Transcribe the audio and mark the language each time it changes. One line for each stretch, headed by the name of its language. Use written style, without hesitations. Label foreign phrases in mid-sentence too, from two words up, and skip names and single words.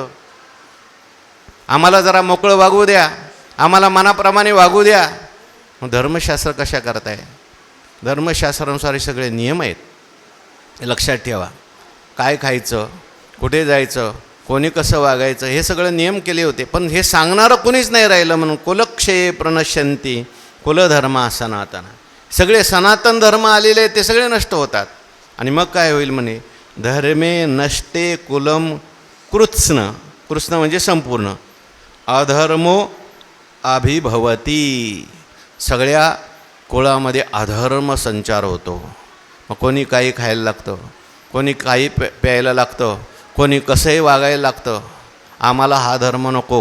Marathi: आम्हाला जरा मोकळं वागू द्या, आम्हाला मनाप्रमाणे वागू द्या. मग धर्मशास्त्र कशा करताय? धर्मशास्त्रानुसार हे सगळे नियम आहेत, लक्षात ठेवा. काय खायचं, कुठे जायचं, कोणी कसं वागायचं, हे सगळं नियम केले होते. पण हे सांगणारं कोणीच नाही राहिलं.
Sanskrit: म्हणून कुलक्षये प्रणश्यन्ति कुलधर्मा सनातना.
Marathi: सगळे सनातन धर्म आलेले ते सगळे नष्ट होतात. आणि मग काय होईल म्हणे,
Sanskrit: धर्मे नष्टे कुलम कृत्स्न.
Marathi: कृत्स्न म्हणजे संपूर्ण.
Sanskrit: अधर्मो अभिभवती.
Marathi: सगळ्या कुळामध्ये अधर्म संचार होतो. मग कोणी काही खायला लागतं, कोणी काही प्यायला लागतं, कोणी कसंही वागायला लागतं. आम्हाला हा धर्म नको.